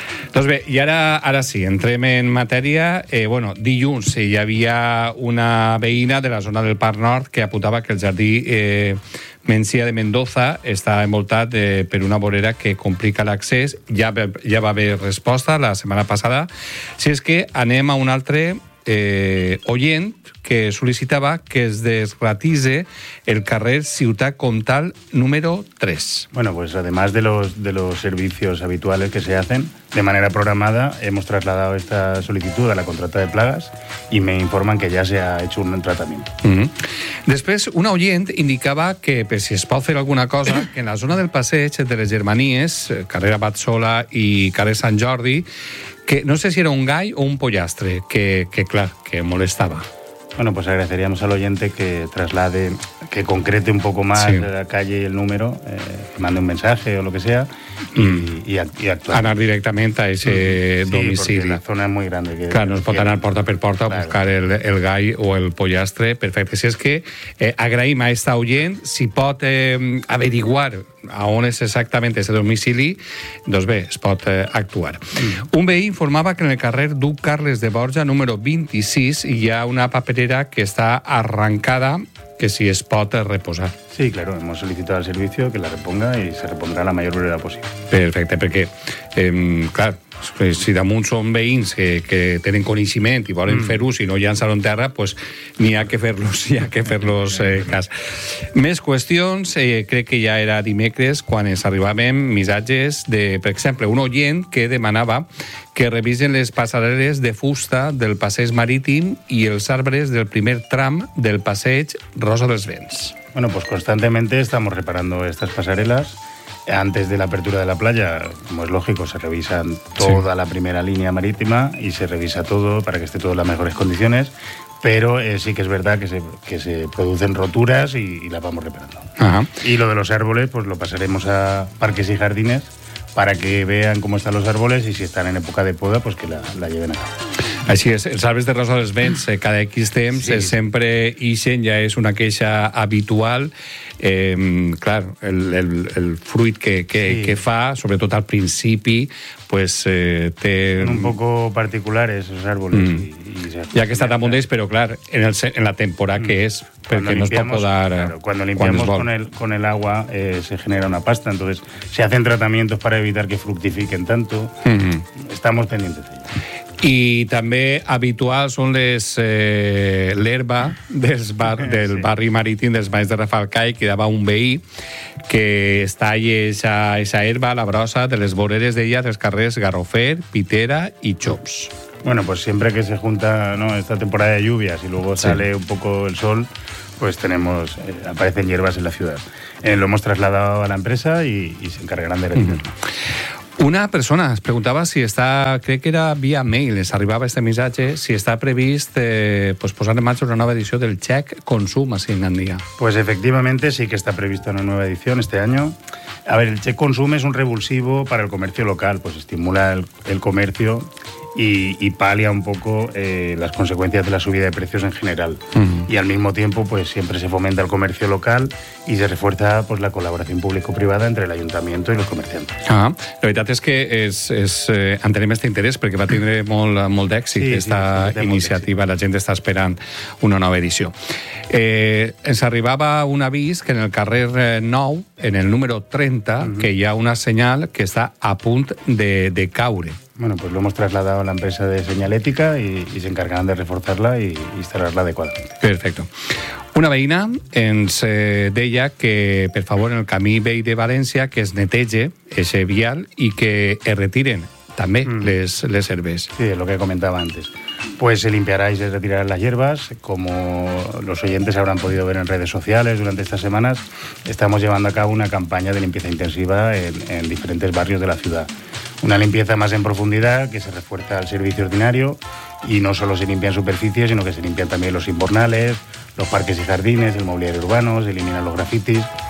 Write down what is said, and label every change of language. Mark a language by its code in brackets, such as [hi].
[ca] Doncs bé, i ara sí, entrem en matèria. Dilluns hi havia una veïna de la zona del Parc Nord que apuntava que el jardí Mencía de Mendoza està envoltat per una vorera que complica l'accés. Ja va haver resposta la setmana passada. Si és que anem a un altre oient que sol·licitava que es desgratise el carrer Ciutat Comtal número 3. [es] Bueno, pues además de los servicios habituales que se hacen de manera programada, hemos trasladado esta solicitud a la contrata de plagas y me informan que ya se ha hecho un tratamiento. [ca] Després, un oient indicava que per si es pot fer alguna cosa, que en la zona del passeig de les Germanies, carrer Abat Sola i carrer Sant Jordi, que no sé si era un gall o un pollastre, que clar, que molestava. [es] Bueno, pues agradeceríamos al oyente que traslade, que concrete un poco más la calle y el número, que mande un mensaje o lo que sea, y actuar. Anar directamente a ese domicilio. Sí, porque la zona es muy grande. [ca] Nos pot anar porta per porta a buscar el gall o el pollastre. Perfecte. Si és que agraïm a esta oyent, si pot averiguar a on és exactament aquest domicili, doncs bé, es pot actuar. Un veí informava que en el carrer Duc Carles de Borja, número 26, hi ha una paperera que està arrancada, que si es pot reposar. [es] Sí, claro, hemos solicitado al servicio que la reponga y se repondrá a la mayor brevedad posible. [ca] Perfecte, perquè, clar, si damunt són veïns que tenen coneixement i volen fer-ho, si no llançar-ho en terra, pues n'hi ha que fer-los, cas. Més qüestions, crec que ja era dimecres quan ens arribaven missatges de, per exemple, un oient que demanava que revisen les passarel·les de fusta del passeig marítim i els arbres del primer tram del passeig Rosa dels Vents. [es] Bueno, pues constantemente estamos reparando estas passarel·les. Antes de la apertura de la playa, como es lógico, se revisa toda la primera línea marítima y se revisa todo para que esté todo en las mejores condiciones, pero sí que es verdad que se producen roturas y las vamos reparando. Ajá. Y lo de los árboles, pues lo pasaremos a parques y jardines para que vean cómo están los árboles y si están en época de poda, pues que la lleven acá. [ca] Així és, els arbres de Rosa dels Vents, cada X temps, sempre ixen, ja és una queixa habitual. Clar, el fruit que fa, sobretot al principi, pues té... [es] Un poco particulares, [ca] els [es] árboles. [ca] Ja que està damunt d'ells, però clar, en la temporada que és, perquè no es pot podar... [es] Cuando limpiamos con el agua, se genera una pasta, entonces se hacen tratamientos para evitar que fructifiquen tanto. Estamos pendientes de ello. [ca] I també habitual són l'herba barri marítim dels Banys de Rafalcai, que dava un veí que es talla aquesta herba, la brossa, de les voreres d'ella, dels carrers Garrofer, Pitera i Xops. [es] Bueno, pues siempre que se junta, ¿no?, esta temporada de lluvias y luego sale un poco el sol, pues tenemos, aparecen hierbas en la ciudad. Lo hemos trasladado a la empresa y se encargarán de retirarlo. [ca] Una persona es preguntava si està, crec que era via mail, es arribava este missatge, si està previst pues posar en marxa una nova edició del Check Consum a Finlandia. [es] Pues efectivamente sí que está prevista una nueva edición este año. A ver, el Check Consum es un revulsivo para el comercio local, pues estimula el comercio y palia un poco las consecuencias de la subida de precios en general. Uh-huh. Y al mismo tiempo, pues siempre se fomenta el comercio local y se refuerza pues la colaboración público-privada entre el ayuntamiento y los comerciantes. Ah, la verdad es que [ca] entenem [es] este interés porque va a tener [ca] molt d'èxit [es] esta iniciativa. La gente está esperando una nueva edición. [ca] Ens arribava un avís que en el carrer 9, en el número 30, uh-huh, que hi ha una senyal que està a punt de caure. [es] Bueno, pues lo hemos trasladado a la empresa de señalética y se encargarán de reforzarla y instalarla adecuadamente. Perfecto. [ca] Una veïna ens deia que, per favor, en el camí vell de València, que es neteje ese vial i que es retiren també les herbes. [es] Sí, lo que comentaba antes. Pues se limpiará y se retirarán las hierbas. Como los oyentes habrán podido ver en redes sociales durante estas semanas, estamos llevando a cabo una campaña de limpieza intensiva en diferentes barrios de la ciudad. Una limpieza más en profundidad que se refuerza al servicio ordinario y no solo se limpian superficies, sino que se limpian también los invernales, los parques y jardines, el mobiliario urbano, se eliminan los grafitis.